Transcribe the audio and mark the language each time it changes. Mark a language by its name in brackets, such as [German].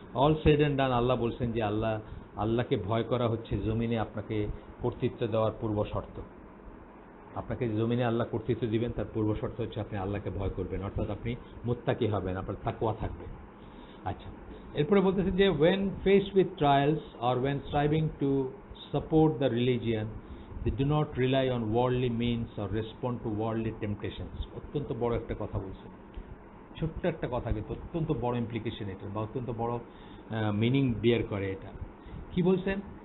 [Bangla] All shed and ডান, আল্লাহ বলছেন যে আল্লাহকে ভয় করা হচ্ছে জমিনে আপনাকে কর্তৃত্ব দেওয়ার পূর্ব শর্ত। আপনাকে জমিনে আল্লাহ কর্তৃত্ব দিবেন, তার পূর্ব শর্ত হচ্ছে আপনি আল্লাহকে ভয় করবেন, অর্থাৎ আপনি মুত্তাকি হবেন, আপনার তাকওয়া থাকবে। আচ্ছা, এরপরে বলতেছে যে [English] when faced with trials or when striving to support the religion, they do not rely on worldly means or respond to worldly temptations. [Bangla] অত্যন্ত বড় একটা কথা বলছে, ছোট্ট একটা কথা কিন্তু অত্যন্ত বড় ইমপ্লিকেশন এটা, বা অত্যন্ত বড় মিনিং বিয়ার করে এটা। কি বলছেন?